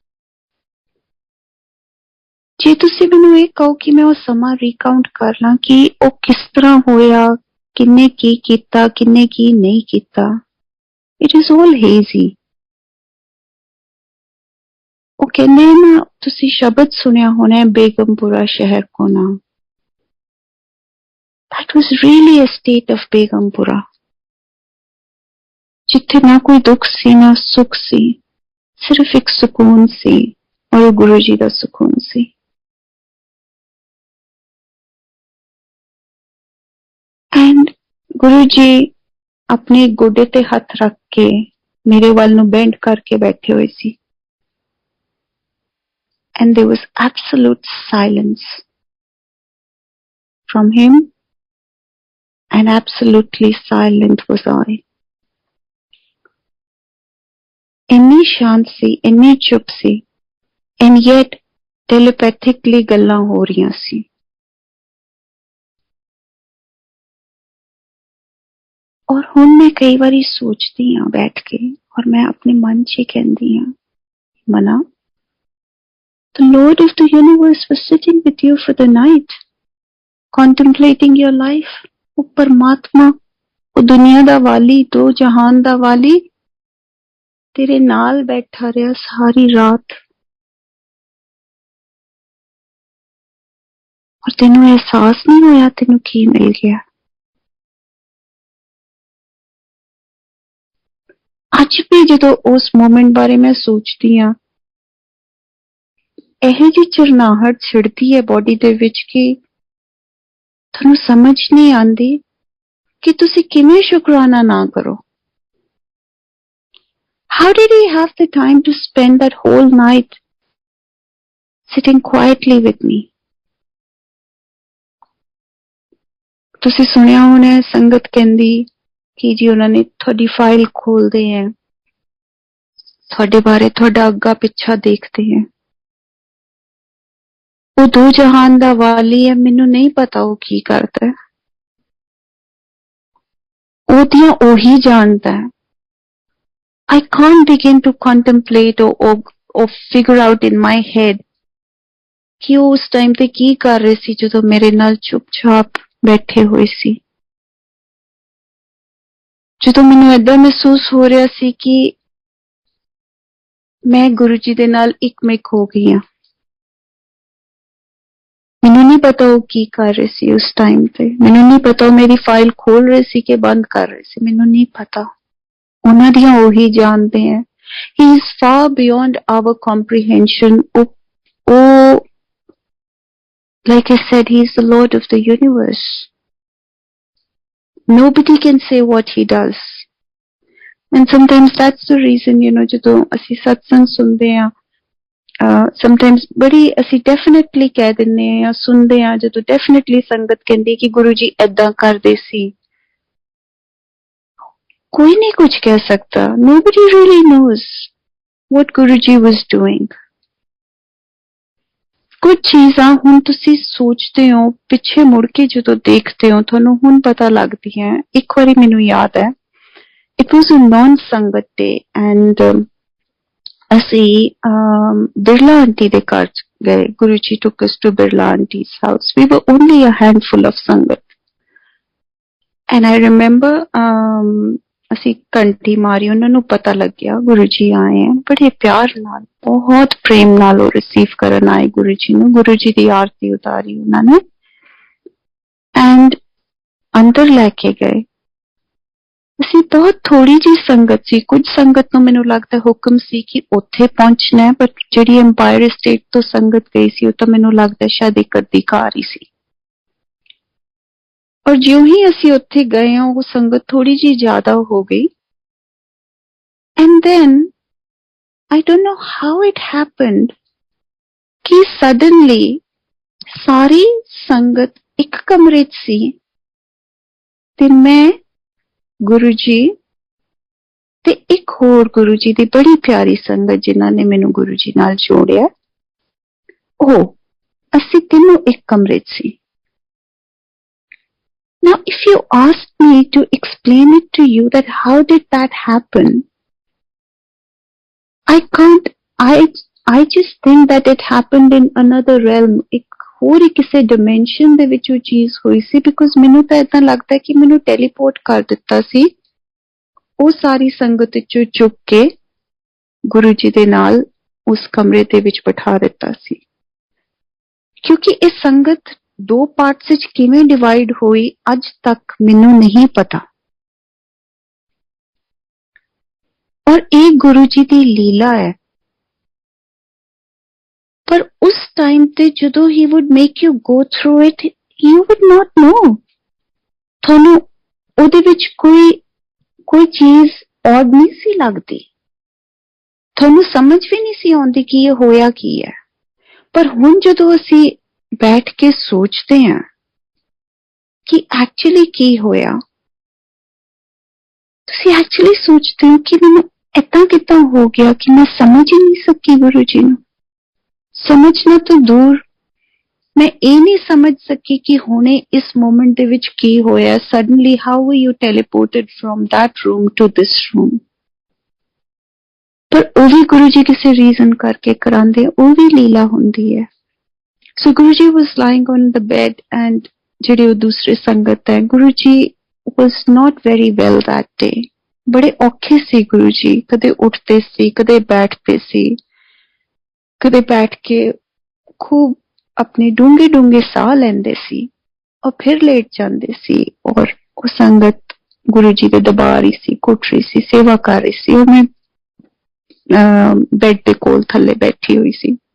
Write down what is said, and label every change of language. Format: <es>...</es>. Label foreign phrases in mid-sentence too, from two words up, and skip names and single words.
<pa>ਜੇ ਤੁਸੀਂ ਮੈਨੂੰ ਇਹ ਕਹੋ ਕਿ ਮੈਂ ਉਹ ਸਮਾਂ ਰੀਕਾਊਂਟ ਕਰ ਲਾਂ ਕਿ ਉਹ ਕਿਸ ਤਰ੍ਹਾਂ ਹੋਇਆ, ਕਿੰਨੇ ਕੀ ਕੀਤਾ, ਕਿੰਨੇ ਕੀ ਨਹੀਂ ਕੀਤਾ,</pa> <en>it is all hazy.</en> <pa>ਉਹ ਕਹਿੰਦੇ ਨਾ, ਤੁਸੀਂ ਸ਼ਬਦ ਸੁਣਿਆ ਹੋਣਾ, ਬੇਗਮਪੁਰਾ ਸ਼ਹਿਰ ਕੋ ਨਾਮ।</pa> <en>That was really a state of Begumpura,</en> <pa>ਜਿਥੇ ਨਾ ਕੋਈ ਦੁਖ ਸੀ ਨਾ ਸੁਖ ਸੀ, ਸਿਰਫ ਇਕ ਸੁਕੂਨ ਸੀ, ਔਰ ਵੋ ਗੁਰੂ ਜੀ ਕਾ ਸੁਕੂਨ ਸੀ। ਐਂਡ ਗੁਰੂ ਜੀ ਅਪਨੇ ਗੋਡੇ ਤੇ ਹੱਥ ਰੱਖ ਕੇ ਮੇਰੇ ਵੱਲ ਨੂੰ ਬੈਂਡ ਕਰਕੇ ਬੈਠੇ ਹੁਏ ਸੀ।</pa> <en>And there was absolute silence from him, and absolutely silent was I.</en> <pa>ਇੰਨੀ ਸ਼ਾਂਤ ਸੀ, ਇੰਨੀ ਚੁੱਪ ਸੀ,</pa> <en>and yet telepathically</en> <pa>ਗੱਲਾਂ ਹੋ ਰਹੀਆਂ ਸੀ। ਔਰ ਹੁਣ ਮੈਂ ਕਈ ਬਾਰੀ ਸੋਚਤੀ ਹਾਂ ਬੈਠ ਕੇ, ਔਰ ਮੈਂ ਅਪਨੇ ਮਨ ਚ ਹੀ ਕਹਿਤੀ ਹਾਂ, ਮਨਾ,</pa> <en>the Lord of the universe was sitting with you for the night, contemplating your life.</en> <pa>ਵੋ ਪਰਮਾਤਮਾ, ਵੋ ਦੁਨੀਆ ਦਾ ਵਾਲੀ, ਦੋ ਜਹਾਨ ਦਾ ਵਾਲੀ, ਤੇਰੇ ਨਾਲ ਬੈਠਾ ਰਹਾ ਸਾਰੀ ਰਾਤ, ਔਰ ਤੈਨੂੰ ਅਹਿਸਾਸ ਨਹੀਂ ਹੋਇਆ ਤੈਨੂੰ ਕੀ ਮਿਲ ਗਿਆ। ਅੱਜ ਭੀ ਜੋ ਉਸ ਮੋਮੈਂਟ ਬਾਰੇ ਮੈਂ ਸੋਚਤੀ ਹਾਂ, ਯਹ ਜੀ ਚਿਰਨਾਹਟ ਛਿੜਤੀ ਹੈ ਬੌਡੀ ਦੇ ਵਿਚ ਕਿ ਥਾਨੂੰ ਸਮਝ ਨਹੀਂ ਆਤੀ ਕਿ ਤੁਸੀ ਕਿਵੇਂ ਸ਼ੁਕਰਾਨਾ ਨਾ ਕਰੋ।</pa> <en>How did he have the time to spend that whole night sitting quietly with me?</en> <pa>ਤੁਸੀ ਸੁਣਿਆ ਹੋਣਾ ਸੰਗਤ ਕਹਿੰਦੀ ਕਿ ਜੀ ਉਨ੍ਹੋਂਨੇ ਥੋੜ੍ਹੀ ਫਾਈਲ ਖੋਲਤੇ ਹੈਂ, ਥੋੜ੍ਹੇ ਬਾਰੇ ਥੋੜ੍ਹਾ ਅੱਗਾ ਪਿੱਛਾ ਦੇਖਤੇ ਹੈਂ। ਵੋ ਦੋ ਜਹਾਨ ਦਾ ਵਾਲੀ ਹੈ, ਮੈਨੂੰ ਨਹੀਂ ਪਤਾ ਵੋ ਕੀ ਕਰਤਾ ਹੈ, ਵੋ ਦੀਆਂ ਓਹੀ ਜਾਨਤਾ ਹੈ।</pa> <en>I can't begin to contemplate or figure out in my head</en> <pa>ਕਿ ਵੋ ਉਸ ਟਾਈਮ ਤੇ ਕੀ ਕਰ ਰਹੇ ਸੀ ਜੋ ਮੇਰੇ ਨਾਲ ਚੁੱਪਚਾਪ ਬੈਠੇ ਹੁਏ ਸੀ। ਜੋ ਮੈਨੂੰ ਐਦਾਂ ਮਹਿਸੂਸ ਹੋ ਰਹਾ ਸੀ ਕਿ ਮੈਂ ਗੁਰੂ ਜੀ ਦੇ ਨਾਲ ਇਕਮਿਕ ਹੋ ਗਈ ਹਾਂ। ਮੈਨੂੰ ਨਹੀਂ ਪਤਾ ਵੋ ਕੀ ਕਰ ਰਹੇ ਸੀ ਉਸ ਟਾਈਮ ਪੇ, ਮੈਨੂੰ ਨਹੀਂ ਪਤਾ ਵੋ ਮੇਰੀ ਫਾਈਲ ਖੋਲ ਰਹੇ ਸੀ ਕਿ ਬੰਦ ਕਰ ਰਹੇ ਸੀ, ਮੈਨੂੰ ਨਹੀਂ ਪਤਾ। ਉਨ੍ਹਾਂ ਦੀਆਂ ਓਹੀ ਜਾਨਤੇ ਹੈਂ।</pa> <en>He is far beyond our comprehension. Like I said, he is the Lord of the universe. Nobody can say what he does. And sometimes that's the reason,</en> <pa>ਜੋ ਅਸੀ ਸਤਸੰਗ ਸੁਣਤੇ ਹੈਂ, sometimes ਬੜੀ ਅਸੀ definitely ਕਹਿ ਦਿੰਨੇ ਹੈਂ ਯਾ ਸੁਣਤੇ ਹੈਂ, ਜੋ definitely ਸੰਗਤ ਕਹਿਤੀ ਕਿ ਗੁਰੂ ਜੀ ਐਦਾਂ ਕਰਦੇ ਸੀ। ਕੋਈ ਨਹੀਂ ਕੁਛ ਕਹਿ ਸਕਤਾ।</pa> <en>Nobody really knows what Guruji was doing.</en> <pa>ਕੁਛ ਚੀਜ਼ਾਂ ਹੁਣ ਤੁਸੀ ਸੋਚਤੇ ਹੋ, ਪਿੱਛੇ ਮੁੜ ਕੇ ਜੋ ਦੇਖਤੇ ਹੋ, ਥਾਨੂੰ ਹੁਣ ਪਤਾ ਲਗਦੀ ਹੈ। ਇਕ ਬਾਰੀ ਮੈਨੂੰ ਯਾਦ ਹੈ,</pa> <en>it was a non-संगत day and</en> <pa>ਅਸੀ ਬਿਰਲਾ ਆਂਟੀ ਦੇ ਘਰ ਗਏ।</pa> <en>Guruji took us to Birla auntie's house. We were only a handful of संगत, and I remember</en> <pa>ਅਸੀ ਘੰਟੀ ਮਾਰੀ, ਉਨ੍ਹੋਂਨੇ ਪਤਾ ਲੱਗ ਗਿਆ ਗੁਰੂ ਜੀ ਆਏ ਹੈਂ। ਬੜੇ ਪਿਆਰ ਨਾਲ, ਬਹੁਤ ਪ੍ਰੇਮ ਨਾਲ ਰਿਸੀਵ ਕਰਨ ਆਏ ਗੁਰੂ ਜੀ ਨੂੰ। ਗੁਰੂ ਜੀ ਦੀ ਆਰਤੀ ਉਤਾਰੀ ਉਨ੍ਹੋਂਨੇ ਐਂਡ ਅੰਦਰ ਲੈਕੇ ਗਏ। ਅਸੀ ਬਹੁਤ ਥੋੜ੍ਹੀ ਜੀ ਸੰਗਤ ਸੀ, ਕੁਛ ਸੰਗਤ ਨੂੰ ਮੈਨੂੰ ਲਗਤਾ ਹੁਕਮ ਸੀ ਕਿ ਉੱਥੇ ਪਹੁੰਚਣਾ ਹੈ, ਬਟ ਜਿਹੜੀ ਐਂਪਾਇਰ ਸਟੇਟ ਤੋਂ ਸੰਗਤ ਗਈ ਸੀ, ਵੋ ਤੋ ਮੈਨੂੰ ਲਗਤਾ ਸ਼ਾਇਦ ਇਕ ਅੱਧੀ ਕਾਰ ਹੀ ਸੀ। ਔਰ ਜਿਉਂ ਹੀ ਅਸੀ ਉੱਥੇ ਗਏ ਹੈਂ, ਵੋ ਸੰਗਤ ਥੋੜ੍ਹੀ ਜੀ ਜ਼ਿਆਦਾ ਹੋ ਗਈ।</pa> <en>And then I don't know how it happened</en> <pa>ਕਿ ਸਡਨਲੀ ਸਾਰੀ ਸੰਗਤ ਇਕ ਕਮਰੇ ਚ ਸੀ ਤੇ ਮੈਂ, ਗੁਰੂ ਜੀ ਤੇ ਇਕ ਹੋਰ ਗੁਰੂ ਜੀ ਦੀ ਬੜੀ ਪਿਆਰੀ ਸੰਗਤ ਜਿਨ੍ਹਾਂ ਨੇ ਮੈਨੂੰ ਗੁਰੂ ਜੀ ਨਾਲ ਜੋੜਿਆ, ਓ ਅਸੀ ਤਿੰਨੋਂ ਇਕ ਕਮਰੇ ਚ ਸੀ।</pa> <en>Now, if you ask me to explain it to you that how did that happen, I can't. I just think that it happened in another realm.</en> <pa>ਇਕ ਹੋਰ ਕਿਸੀ dimension ਦੇ ਵਿਚ ਵੋ ਚੀਜ਼ ਹੁਈ ਸੀ, because ਮੈਨੂੰ ਤੋ ਐਸਾ ਲਗਤਾ ਹੈ ਕਿ ਮੈਨੂੰ ਟੈਲੀਪੋਰਟ ਕਰ ਦਿੱਤਾ ਸੀ। ਵੋ ਸਾਰੀ ਸੰਗਤ ਚੋਂ ਚੁੱਕ ਕੇ ਗੁਰੂ ਜੀ ਦੇ ਨਾਲ ਉਸ ਕਮਰੇ ਦੇ ਵਿਚ ਬਿਠਾ ਦਿੱਤਾ ਸੀ, ਕਿਉਂਕਿ ਇਸ ਸੰਗਤ ਦੋ ਪਾਰਟਸ ਵਿਚ ਕਿਵੇਂ ਡਿਵਾਈਡ ਹੋਈ ਅੱਜ ਤਕ ਮੈਨੂੰ ਨਹੀਂ ਪਤਾ। ਔਰ ਇਕ ਗੁਰੂ ਜੀ ਦੀ ਲੀਲਾ ਹੈ। ਪਰ ਉਸ ਟਾਈਮ ਤੇ ਜਦੋਂ ਹੀ</pa> <en>would make you go through it, you would not know,</en> <pa>ਥਾਨੂੰ ਓਦੇ ਵਿਚ ਕੋਈ ਕੋਈ ਚੀਜ਼ ਔਡ ਨਹੀਂ ਸੀ ਲਗਦੀ, ਥਾਨੂੰ ਸਮਝ ਭੀ ਨਹੀਂ ਸੀ ਆਉਂਦੀ ਕਿ ਯੇ ਹੋਇਆ ਕੀ ਹੈ। ਪਰ ਹੁਣ ਜਦੋਂ ਅਸੀ ਬੈਠ ਕੇ ਸੋਚਤੇ ਹੈਂ ਕਿ ਐਕਚੁਅਲੀ ਕੀ ਹੋਇਆ, ਤੁਸੀ ਐਕਚੁਅਲੀ ਸੋਚਤੇ ਹੋ ਕਿ ਮੈਨੂੰ ਇਤਨਾ ਕਿਤਨਾ ਹੋ ਗਿਆ ਕਿ ਮੈਂ ਸਮਝ ਹੀ ਨਹੀਂ ਸਕੀ ਗੁਰੂ ਜੀ ਨੂੰ। ਸਮਝਣਾ ਤੋ ਦੂਰ, ਮੈਂ ਯੇ ਨਹੀਂ ਸਮਝ ਸਕੀ ਕਿ ਹੁਣੇ ਇਸ ਮੋਮੈਂਟ ਦੇ ਵਿਚ ਕੀ ਹੋਇਆ।</pa> <en>Suddenly how were you teleported from that room to this room.</en> <pa>ਪਰ ਵੋ ਭੀ ਗੁਰੂ ਜੀ ਕਿਸੀ ਰੀਜ਼ਨ ਕਰਕੇ ਕਰਾਂਦੇ, ਵੋ ਭੀ ਲੀਲਾ ਹੁੰਦੀ ਹੈ।</pa> <en>So Guru ji was lying on the bed and</en> <pa>ਜੇਡੇ ਵੋ ਦੂਸਰੇ ਸੰਗਤ ਹੈ,</pa> <en>Guru ji was not very well that day.</en> <pa>ਬੜੇ ਔਖੇ ਸੀ ਗੁਰੂ ਜੀ, ਕਦੇ ਉਠਤੇ ਸੀ, ਕਦੇ ਬੈਠਤੇ ਸੀ, ਕਦੇ ਬੈਠ ਕੇ ਖੂਬ ਅਪਨੇ ਡੂੰਘੇ ਡੂੰਘੇ ਸਾਹ ਲੈਂਦੇ ਸੀ ਔਰ ਫਿਰ ਲੇਟ ਜਾਤੇ ਸੀ। ਔਰ ਵੋ ਸੰਗਤ ਗੁਰੂ ਜੀ ਕੇ ਦਰਬਾਰ ਹੀ ਸੀ, ਕੁੱਟ ਰਹੀ ਸੀ, ਸੇਵਾ ਕਰ ਰਹੀ ਸੀ, ਔਰ ਮੈਂ ਬੈੱਡ ਕੇ ਕੋਲ ਥੱਲੇ ਬੈਠੀ ਹੁਈ ਸੀ।</pa>